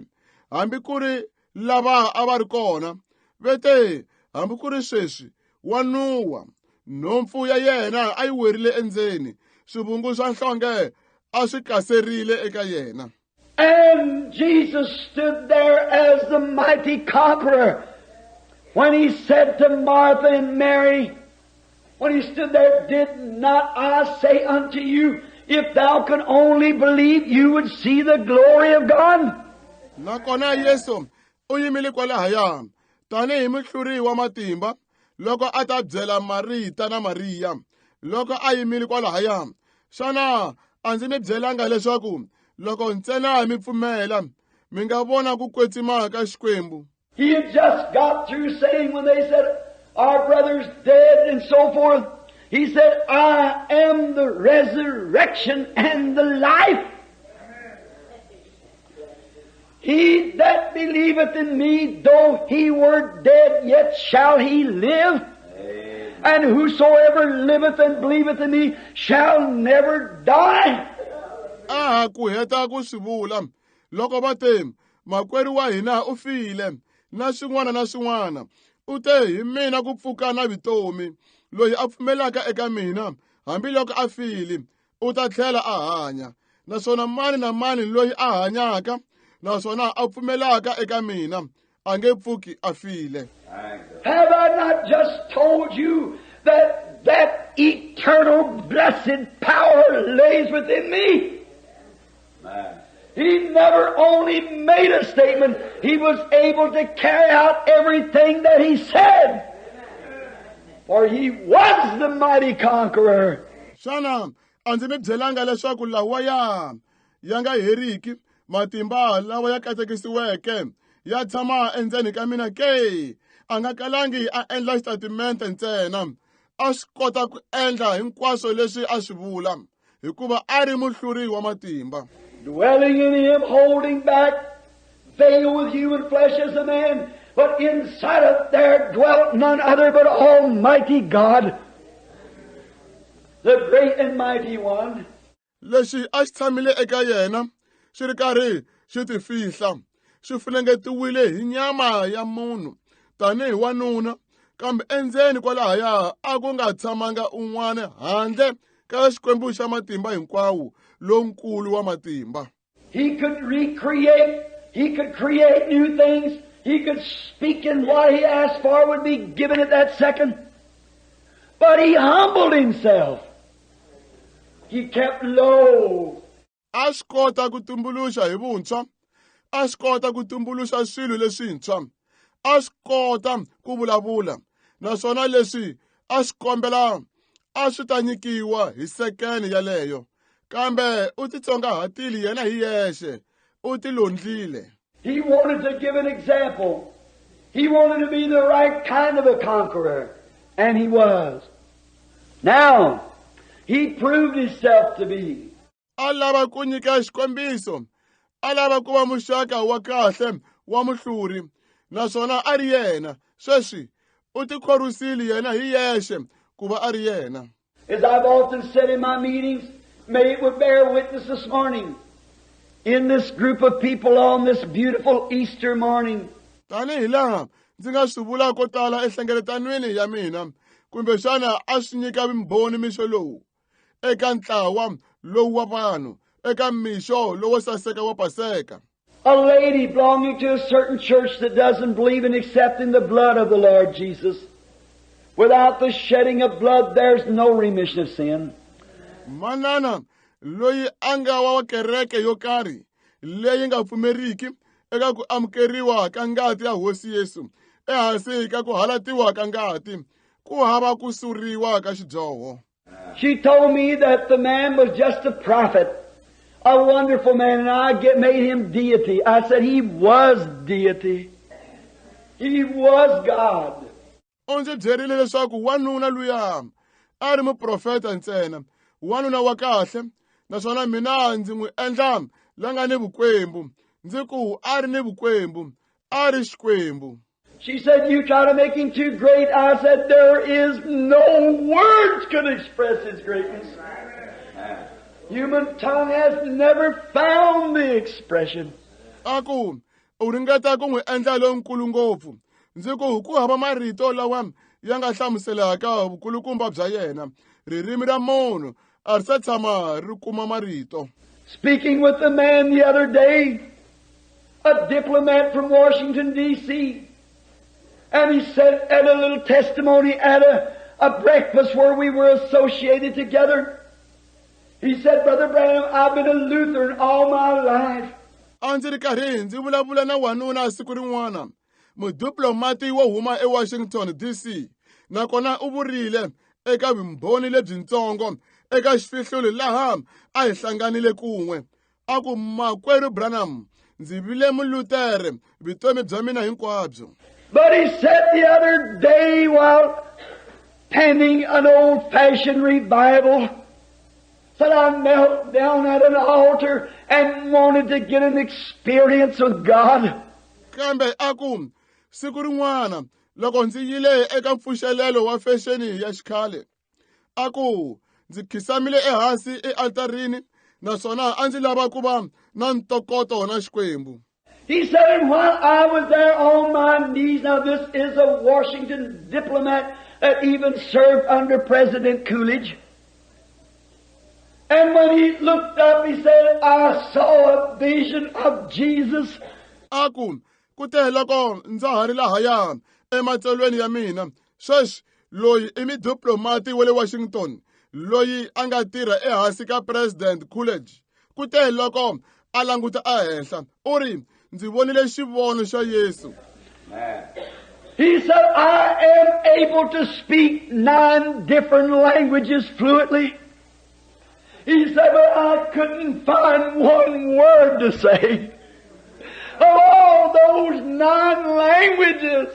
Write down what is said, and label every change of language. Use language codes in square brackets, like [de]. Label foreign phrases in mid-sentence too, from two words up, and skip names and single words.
[ts] Hambi ku ri lava a va ri kona, vete hambi ku ri sweswi wanuwa, nhompfu ya yena a yi werile endzeni, swivungu swa nhlonge a swi kaserile eka yena. [en] And Jesus stood there as the mighty conqueror. When he said to Martha and Mary, when he stood there, did not I say unto you, if thou can only believe, you would see the glory of God? [ts] Nakona Yesu u yimile kwalahaya tanihi Muhluri wa matimba, loko a ta byela Marita na Mariya, loko a yimile kwalahaya, xana a ndzi mi byelanga leswaku loko ntsena mi pfumela mi nga vona ku kwetsima ka xikwembu? [en] He had just got through saying, when they said, our brother's dead and so forth, he said, I am the resurrection and the life. He that believeth in me, though he were dead, yet shall he live. Amen. And whosoever liveth and believeth in me shall never die. [ts] Ku heta ku swivula, loko va te makwerhu wa hina u file, na swin'wana, u te hi mina ku pfuka na vitomi, loyi a pfumelaka eka mina, hambi loko a file, u ta tlhela a hanya. Naswona mani na mani loyi a hanyaka, naswona a pfumelaka eka mina, a nge pfuki a file. [en] Have I not just told you that that eternal blessed power lays within me? He never only made a statement, he was able to carry out everything that he said. For he was the mighty conqueror. [ts] Shana, andzi mi byelanga leswaku lawaya ya nga heriki, matimba lawa ya katekisiweke ya tshama endzeni ka mina ke? A nga kalangi a endla xitatimende ntsena, a swi kota ku endla hinkwaswo leswi a swi vula, hikuva a ri Muhluri wa matimba. [en] dwelling in him, holding back veil with human flesh as a man, but inside of there dwelt none other but Almighty God, the great and mighty one. [ts] Lexi a xi tshamile eka yena xi ri karhi xi tifihla xi funengetiwile hi nyama ya munhu tanihi wanuna, kambe endzeni kwalahaya a ku nga tshamanga un'wana handle ka xikwembu xa matimba hinkwawo lonkulu wa matimba. [en] He could recreate, he could create new things, he could speak, and what he asked for would be given at that second. But he humbled himself. He kept low. [ts] A swi kota ku tumbuluxa hi vuntshwa, a swi kota ku tumbuluxa swilo leswintshwa, a swi kota ku vulavula, naswona leswi a swi kombela a swi ta nyikiwa hi sekeni yaleyo, kambe u titsongahatile yena hi yexe, u tilondlile. [en] He wanted to give an example. He wanted to be the right kind of a conqueror, and he was. Now, he proved himself to be. [ts] A lava ku nyika xikombiso, a lava ku va muxaka wa kahle wa Muhluri, naswona a ri yena. Sweswi u tikhorisile yena hi yexe ku va a ri yena. [en] As I've often said in my meetings, may it would bear witness this morning, in this group of people on this beautiful Easter morning. [ts] Tanihi laha ndzi nga swi vula ko tala enhlengeletanweni ya mina, kumbe xana a swi nyika vumbhoni mixo lowu eka ntlawa lowu wa vanhu, eka mixo lowo saseka wa Paseka. [en] A lady belonging to a certain church that doesn't believe in accepting the blood of the Lord Jesus. Without the shedding of blood, there's no remission of sin. [ts] Manana loyi anga wa kereke yo karhi leyi nga pfumeriki eka ku amukeriwa ka ngati ya Hosi Yesu, ehansi ka ku halatiwa ka ngati, ku hava ku suriwa ka xidyoho. [en] She told me that the man was just a prophet, a wonderful man, and I made him deity. I said he was deity. He was God. [ts] U ndzi byerile leswaku wanuna luya a ri muprofeta ntsena, wanuna wa kahle, naswona mina ndzi n'wi endla la nga ni vukwembu. Ndzi ku a ri ni vukwembu, a ri xikwembu. [en] She said, you try to make him too great. I said, there is no words could express his greatness. Human tongue has never found the expression. [ts] Aku u ringeta ku n'wi endla lonkulu ngopfu. Ndzi ku hava marito lawa ya nga hlamuselaka vukulukumba bya yena. Ririmi ra munhu a ri se tshama ri kuma marito. [en] Speaking with a man the other day, a diplomat from Washington, D.C., and he said at a little testimony at a breakfast where we were associated together, he said, Brother Branham, I've been a Lutheran all my life. [ts] A ndzi ri karhi ndzi vulavula na wanuna siku rin'wana, mudiplomati wo huma eWashington, D.C., nakona u vurile eka vumbhoni lebyintsongo eka xifihluli laha a hi hlanganile kun'we. A ku makwerhu Branham, ndzi vile mulutere vutomi bya mina hinkwabyo. [en] But he said the other day while penning an old-fashioned revival, said I knelt down at an altar and wanted to get an experience with God. [ts] Kambe aku siku rin'wana loko ndzi yile eka mpfuxelelo wa fexeni ya xikhale, aku ndzi khisamile ehansi ealtarini, naswona a ndzi lava ku va na ntokoto na xikwembu. [en] He said, and while I was there on my knees, now this is a Washington diplomat that even served under President Coolidge. And when he looked up, he said, I saw a vision of Jesus. [ts] Aku kute loko ndza ha ri lahaya ematsalweni ya mina, sweswi loyi i mudiplomati wa le Washington loyi a nga tirha ehansi ka President Coolidge. Kute loko a languta ehenhla u ri ndzi vonile xivono xa Yesu. [en] He said, I am able to speak 9 different languages fluently. He said, but I couldn't find one word to say. Of all those 9 languages.